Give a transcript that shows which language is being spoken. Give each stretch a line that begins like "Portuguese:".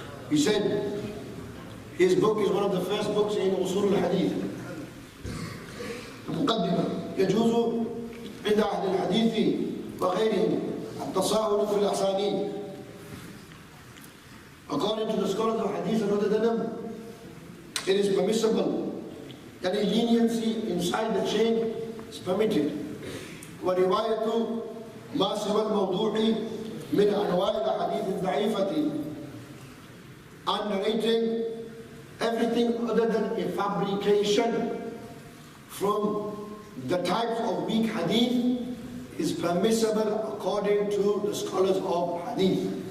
English: He said his book is one of the first books in usul al-hadith.
Arabic: المقدمة يجوز عند أهل الحديث وغيرهم التساهل في الأسانيد.
English: According to the scholars of hadith and other than them, it is permissible that a leniency inside the chain is permitted.
Arabic: ورواية ما سوى الموضوع من أنواع الحديث الضعيفة,
English: and narrating everything other than a fabrication from the types of weak hadith is permissible according to the scholars of hadith.